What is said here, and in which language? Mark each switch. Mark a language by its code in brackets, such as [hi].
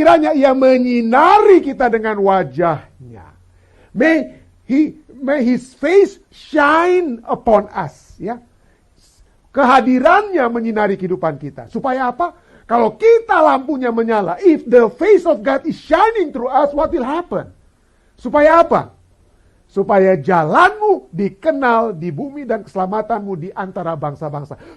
[id] Kiranya Ia menyinari kita dengan wajahnya. [en] May His face shine upon us, ya. [id] Kehadirannya menyinari kehidupan kita. Supaya apa? Kalau kita lampunya menyala, [en] if the face of God is shining through us, what will happen? [id] Supaya apa? Supaya jalanmu dikenal di bumi dan keselamatanmu di antara bangsa-bangsa.